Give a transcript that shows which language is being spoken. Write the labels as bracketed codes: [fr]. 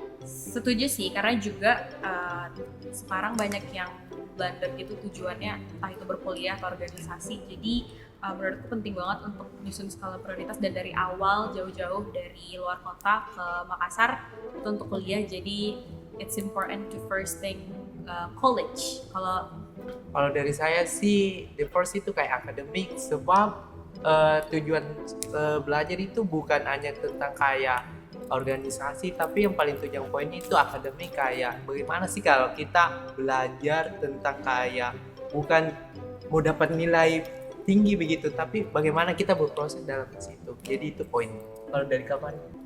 [id] Setuju sih, karena juga sekarang banyak yang blunder gitu tujuannya entah itu berkuliah atau organisasi. Jadi menurutku penting banget untuk menyusun skala prioritas dan dari awal jauh-jauh dari luar kota ke Makassar itu untuk kuliah. [en] Jadi it's important to first think college. [id] Kalau dari saya sih, [en] the first [id] itu kayak akademik, sebab tujuan belajar itu bukan hanya tentang kayak organisasi, tapi yang paling tujuan poinnya itu akademik. Kayak bagaimana sih kalau kita belajar tentang kayak bukan mau dapat nilai tinggi begitu, tapi bagaimana kita berproses dalam situ. Jadi itu poin. Kalau dari kapan?